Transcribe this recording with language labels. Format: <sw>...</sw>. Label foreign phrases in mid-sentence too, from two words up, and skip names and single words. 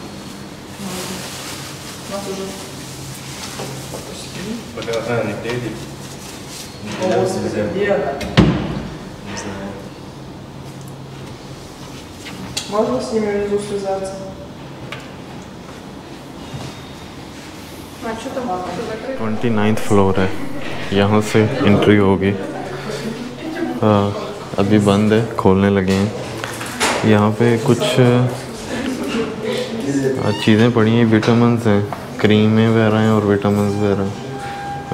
<ru>Нас уже отпустили. Пока она не приедет. О, Господи, где она? Не знаю. Можно с ними внизу связаться? А что там? Все закрыто?</ru> <hi>29th फ्लोर है, यहाँ से एंट्री होगी। अभी बंद है, खोलने लगे हैं। यहाँ पे कुछ चीज़ें पड़ी हैं, विटामिन्स हैं, क्रीमें वगैरह हैं और विटामिन्स वगैरह।</hi>